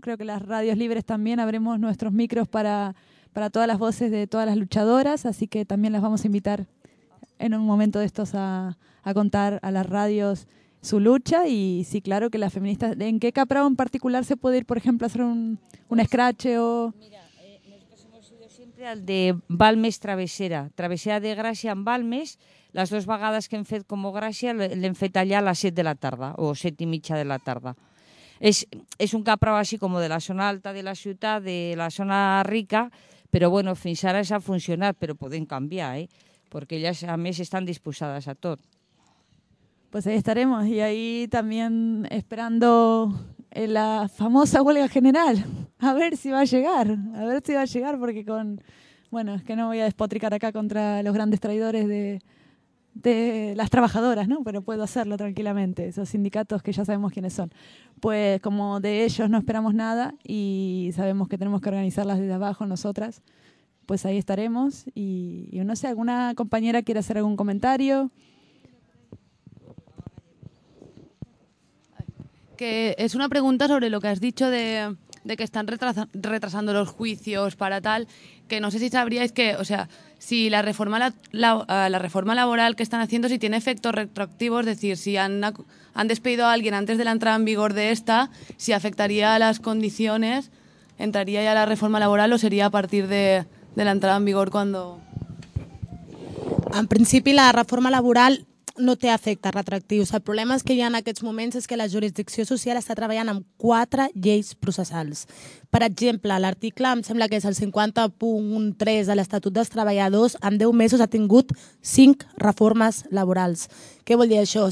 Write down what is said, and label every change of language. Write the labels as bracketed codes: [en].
[es] Creo que las radios libres también abrimos nuestros micros para todas las voces de todas las luchadoras, así que también las vamos a invitar en un momento de estos a contar a las radios su lucha. Y sí, claro que las feministas, ¿en qué Caprabo en particular se puede ir, por ejemplo, a hacer un escrache o...? [ca] Al de Balmes Travessera de Gràcia en Balmes, les dues vegades que hem fet com a Gràcia l'hem fet allà a les 7 de la tarda o 7 i mitja de la tarda. És un Caprabo així com de la zona alta de la ciutat, de la zona rica, però bueno, fins ara s'ha funcionat, però podem canviar, perquè elles a més estan disposades a tot. [es] Pues ahí estaremos y ahí también esperando la famosa huelga general. A ver si va a llegar, a ver si va a llegar, porque con... Bueno, es que no voy a despotricar acá contra los grandes traidores de las trabajadoras, ¿no? Pero puedo hacerlo tranquilamente, esos sindicatos que ya sabemos quiénes son. Pues como de ellos no esperamos nada y sabemos que tenemos que organizarlas desde abajo nosotras, pues ahí estaremos. Y no sé, ¿alguna compañera quiere hacer algún comentario? Que es una pregunta sobre lo que has dicho de que están retrasando los juicios para tal, que no sé si sabríais que, o sea, si la reforma la reforma laboral que están haciendo, si tiene efectos retroactivos, es decir, si han despedido a alguien antes de la entrada en vigor de esta, si afectaría a las condiciones, entraría ya la reforma laboral o sería a partir de la entrada en vigor cuando... [ca] En principi la reforma laboral no té efectes retroactius. El problema és que hi ha en aquests moments és que la jurisdicció social està treballant amb quatre lleis processals. Per exemple, l'article, em sembla que és el 50.3 de l'Estatut dels Treballadors, en 10 mesos ha tingut 5 reformes laborals. Què vol dir això?